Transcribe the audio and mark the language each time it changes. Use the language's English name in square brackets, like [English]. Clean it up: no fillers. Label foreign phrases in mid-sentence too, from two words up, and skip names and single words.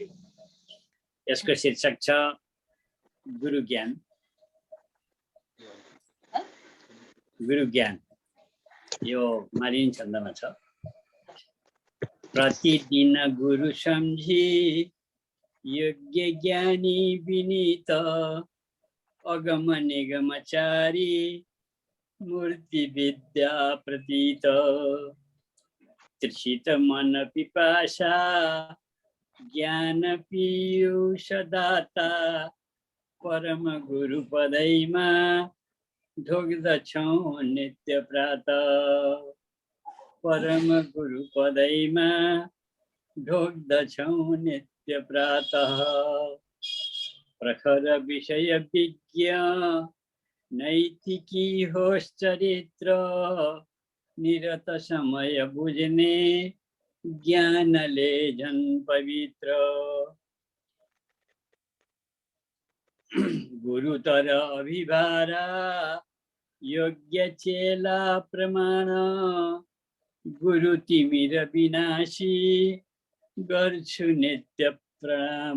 [Nepali] यसको शीर्षक छ गुरु ज्ञान। गुरु ज्ञान यो मालिनी छन्दमा छ। प्रतिदिन गुरु सम्झी योग्य ज्ञानी विनीत अगम निगमचारी मूर्ति विद्या प्रतीत तृषित मन पिपासा ज्ञान पीयूष दाता परम गुरु पदैमा ढोग्दछौँ नित्य प्रातः। परम गुरु पदैमा ढोग्दछौँ नित्य प्रातः। प्रखर विषय विज्ञ नैतिकी होस् चरित्र निरत समय बुझ्ने ज्ञानले झन् पवित्र। गुरुतर अभिभारा योग्य चेला प्रमाण गुरु तिमिर विनाशी गर्छु नित्य प्रणाम।